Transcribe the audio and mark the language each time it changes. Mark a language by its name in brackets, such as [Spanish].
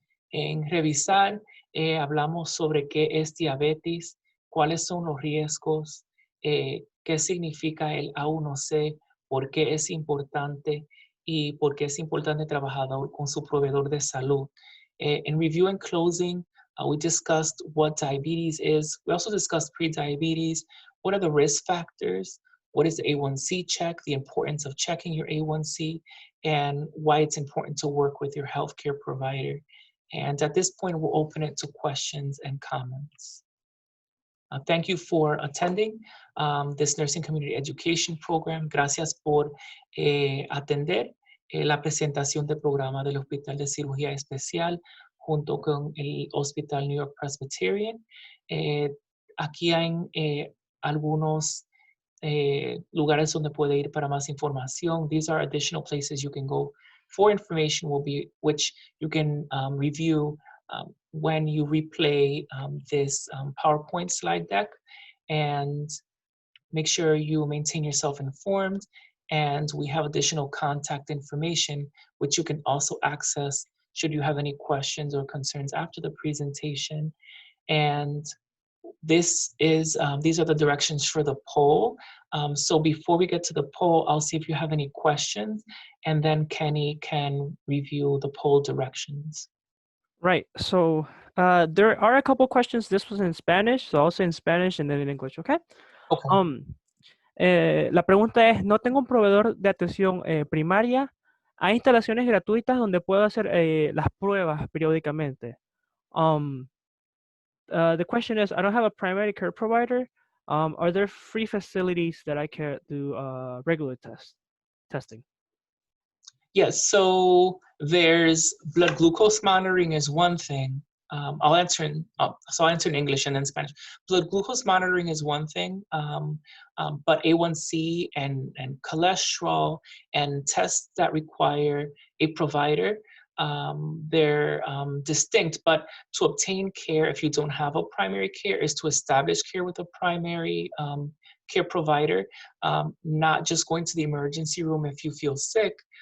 [Spanish] En revisar, hablamos sobre qué es diabetes, cuáles son los riesgos, qué significa el A1C, por qué es importante y por qué es importante trabajar con su proveedor de salud. [English] In review and closing, we discussed what diabetes is. We also discussed prediabetes. What are the risk factors? What is the A1C check? The importance of checking your A1C and why it's important to work with your healthcare provider. And at this point, we'll open it to questions and comments. Thank you for attending this Nursing Community Education Program. [Spanish] Gracias por atender la presentación del programa del Hospital de Cirugía Especial junto con el Hospital New York Presbyterian. Aquí hay algunos lugares donde puede ir para más información. [English] These are additional places you can go for information, which you can review when you replay this PowerPoint slide deck, and make sure you maintain yourself informed. And we have additional contact information, which you can also access should you have any questions or concerns after the presentation. And these are the directions for the poll. So before we get to the poll, I'll see if you have any questions, and then Kenny can review the poll directions. Right. So there are a couple questions. This was in Spanish, so I'll say in Spanish and then in English, okay? [Spanish] La pregunta es, no tengo un proveedor de atención primaria. ¿Hay instalaciones gratuitas donde puedo hacer las pruebas periódicamente? [English] The question is, I don't have a primary care provider. Are there free facilities that I can do regular testing? Yes, so there's blood glucose monitoring is one thing. I'll answer in English and then Spanish. Blood glucose monitoring is one thing, but A1C and cholesterol and tests that require a provider, they're distinct, but to obtain care, if you don't have a primary care, is to establish care with a primary care provider, not just going to the emergency room if you feel sick.